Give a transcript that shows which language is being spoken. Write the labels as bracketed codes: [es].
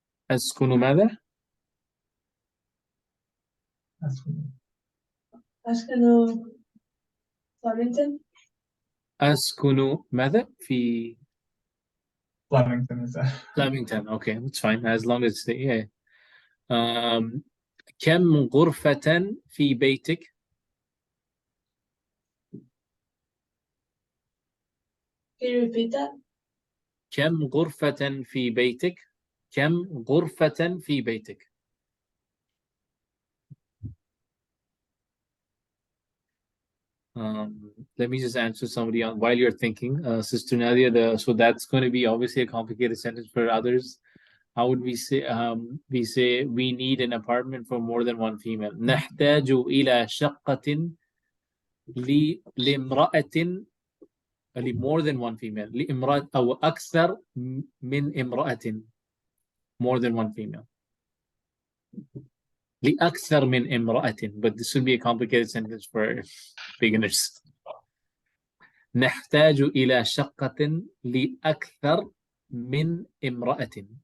[ar] أسكن ماذا؟ أسكن ماذا؟ في Flemington. [en] Okay, that's fine as long as yeah. [ar] كم غرفة في بيتك؟ [en] Can you repeat that? [ar] كم غرفة في بيتك؟ [en] كم غرفة في بيتك؟ Let me just answer somebody on while you're thinking, Sister Nadia. So that's going to be obviously a complicated sentence for others. How would we say? We say we need an apartment for more than one female. [ar] نحتاج إلى شقة لامرأة [en] more than one female. [ar] لامرأة أو أكثر من امرأة. [en] More than one female. [ar] لأكثر من امرأة. [en] But this would be a complicated sentence for beginners. [ar] نحتاج إلى شقة لأكثر من امرأة.